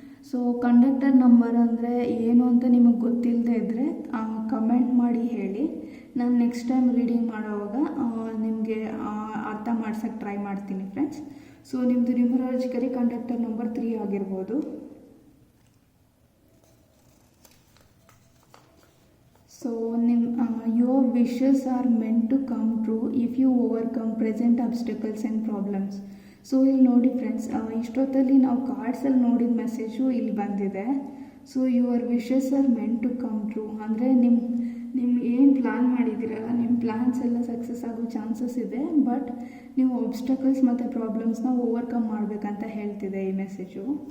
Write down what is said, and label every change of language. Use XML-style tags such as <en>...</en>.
<kn>So conductor number ಅಂದರೆ ಏನು ಅಂತ ನಿಮಗೆ ಗೊತ್ತಿಲ್ಲದೆ ಇದ್ದರೆ ಕಮೆಂಟ್ ಮಾಡಿ ಹೇಳಿ. ನಾನು ನೆಕ್ಸ್ಟ್ ಟೈಮ್ ರೀಡಿಂಗ್ ಮಾಡೋವಾಗ ನಿಮಗೆ ಅರ್ಥ ಮಾಡ್ಸೋಕ್ಕೆ ಟ್ರೈ ಮಾಡ್ತೀನಿ ಫ್ರೆಂಡ್ಸ್. ಸೊ ನಿಮ್ಮದು ನ್ಯೂಮರಾಲಜಿಕಲಿ ಕಂಡಕ್ಟರ್ ನಂಬರ್ 3 ಆಗಿರ್ಬೋದು.</kn> <en>So your wishes are meant to come true if you overcome present obstacles and problems.</en> <kn>So ಇಲ್ಲಿ ನೋಡಿ ಫ್ರೆಂಡ್ಸ್, ಇಷ್ಟೊತ್ತಲ್ಲಿ ನಾವು ಕಾರ್ಡ್ಸಲ್ಲಿ ನೋಡಿದ ಮೆಸೇಜು ಇಲ್ಲಿ ಬಂದಿದೆ. So</kn> <en>your wishes are meant to come true</en> <kn>ಅಂದರೆ ನಿಮ್ಮ ಏನು ಪ್ಲ್ಯಾನ್ ಮಾಡಿದ್ದೀರಲ್ಲ, ನಿಮ್ಮ ಪ್ಲ್ಯಾನ್ಸ್ ಎಲ್ಲ ಸಕ್ಸಸ್ ಆಗೋ ಚಾನ್ಸಸ್ ಇದೆ. ಬಟ್ ನೀವು ಆಬ್ಸ್ಟಕಲ್ಸ್ ಮತ್ತು ಪ್ರಾಬ್ಲಮ್ಸ್ನ ಓವರ್ಕಮ್ ಮಾಡಬೇಕಂತ ಹೇಳ್ತಿದೆ ಈ ಮೆಸೇಜು.</kn>